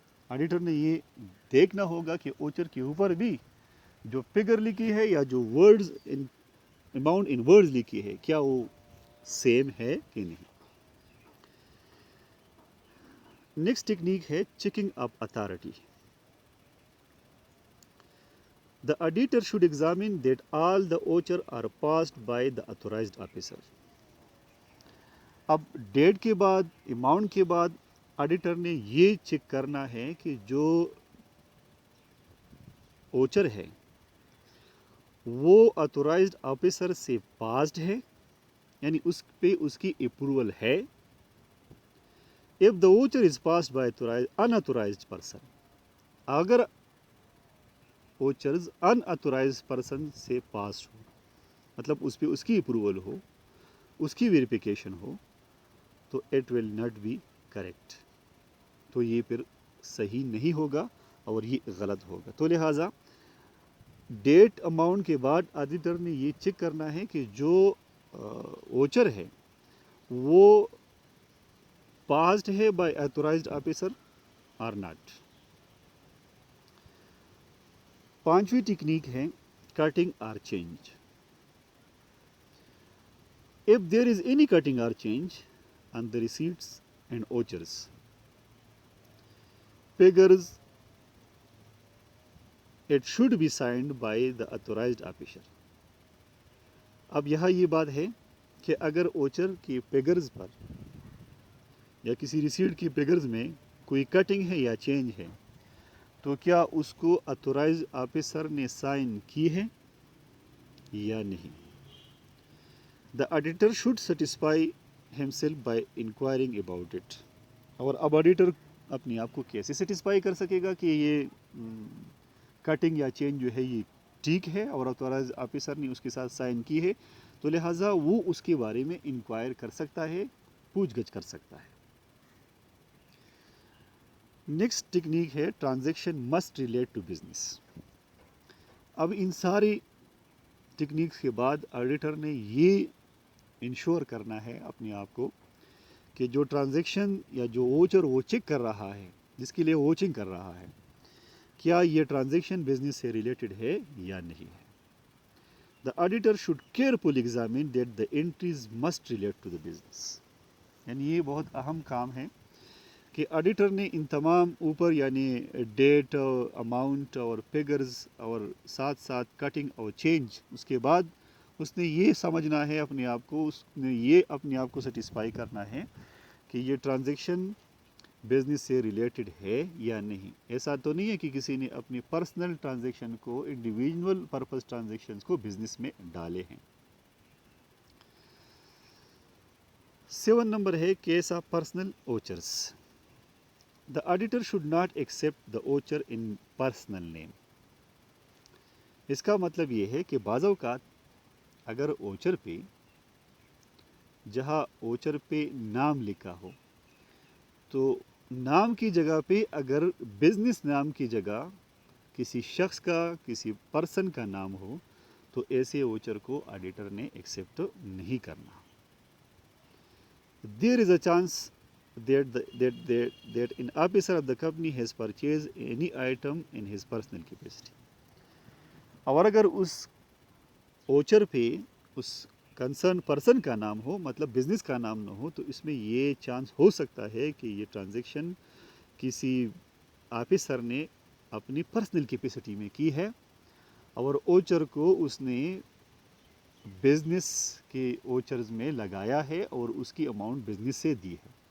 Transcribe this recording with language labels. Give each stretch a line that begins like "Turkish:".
Urdu: Auditor نے یہ دیکھنا ہوگا کہ اوچر کے اوپر بھی جو فگر لکھی ہے یا جو ورڈز اماؤنٹ ان ورڈز لکھی ہے کیا وہ سیم ہے کہ نہیں. نیکسٹ ٹیکنیک ہے
English: Checking up authority. The auditor should examine that all the voucher are passed by the authorized officer.
Urdu: اب ڈیٹ کے بعد اماؤنٹ کے بعد آڈیٹر نے یہ چیک کرنا ہے کہ جو ووچر ہے وہ آتھورائزڈ آفیسر سے پاسڈ ہے یعنی اس پہ اس کی اپروول ہے.
English: If the voucher is passed by unauthorized person,
Urdu: اگر ووچرز ان اتھورائز پرسن سے پاس ہو مطلب اس پہ اس کی اپروول ہو اس کی ویریفیکیشن ہو تو
English: It will not be correct.
Urdu: تو یہ پھر صحیح نہیں ہوگا اور یہ غلط ہوگا. تو لہٰذا ڈیٹ اماؤنٹ کے بعد آڈیٹر نے یہ چیک کرنا ہے کہ جو ووچر ہے وہ
English: Passed ہے by authorized officer اور not.
Urdu: پانچویں ٹیکنیک ہے
English: Cutting اور change. If there is any cutting or change on the receipts and vouchers, figures, it should be signed by the authorized officer.
Urdu: اب یہاں یہ بات ہے کہ اگر ووچر کی فگرز پر یا کسی ریسیٹ کی فگرز میں کوئی کٹنگ ہے یا چینج ہے تو کیا اس کو اتھورائز آفیسر نے سائن کی ہے یا نہیں.
English: The auditor should satisfy himself by inquiring about it.
Urdu: اور اب آڈیٹر اپنے آپ کو کیسے سیٹسفائی کر سکے گا کہ یہ کٹنگ یا چینج جو ہے یہ ٹھیک ہے اور اتھورائز آفیسر نے اس کے ساتھ سائن کی ہے. تو لہٰذا وہ اس کے بارے میں انکوائر کر سکتا ہے پوچھ گچھ کر سکتا ہے. نیکسٹ ٹیکنیک ہے
English: Transaction must relate to business.
Urdu: اب ان ساری ٹیکنیکس کے بعد آڈیٹر نے یہ انشور کرنا ہے اپنے آپ کو کہ جو ٹرانزیکشن یا جو ووچر وہ چیک کر رہا ہے جس کے لیے ووچنگ کر رہا ہے کیا یہ ٹرانزیکشن بزنس سے ریلیٹڈ ہے یا نہیں ہے.
English: The auditor should carefully examine that the entries must relate to the business.
Urdu: یعنی یہ بہت اہم کام ہے کہ آڈیٹر نے ان تمام اوپر یعنی ڈیٹ اماؤنٹ اور فگرز اور ساتھ ساتھ کٹنگ اور چینج اس کے بعد اس نے یہ سمجھنا ہے اپنے آپ کو اس نے یہ اپنے آپ کو سیٹسفائی کرنا ہے کہ یہ ٹرانزیکشن بزنس سے ریلیٹڈ ہے یا نہیں. ایسا تو نہیں ہے کہ کسی نے اپنی پرسنل ٹرانزیکشن کو انڈیویجول پرپز ٹرانزیکشنز کو بزنس میں ڈالے ہیں. 7 نمبر ہے
English: Case of personal vouchers. The auditor should not accept the voucher in personal name.
Urdu: اس کا مطلب یہ ہے کہ بعض اوقات اگر ووچر پہ جہاں ووچر پہ نام لکھا ہو تو نام کی جگہ پہ اگر بزنس نام کی جگہ کسی شخص کا کسی پرسن کا نام ہو تو ایسے ووچر کو آڈیٹر نے ایکسیپٹ نہیں کرنا.
English: There is a chance that an officer of the company has purchased any item in his personal capacity.
Urdu: اور اگر اس ووچر پہ اس کنسرن پرسن کا نام ہو مطلب بزنس کا نام نہ ہو تو اس میں یہ چانس ہو سکتا ہے کہ یہ ٹرانزیکشن کسی آفیسر نے اپنی پرسنل کیپیسٹی میں کی ہے اور ووچر کو اس نے بزنس کے ووچرز میں لگایا ہے اور اس کی اماؤنٹ بزنس سے دی ہے.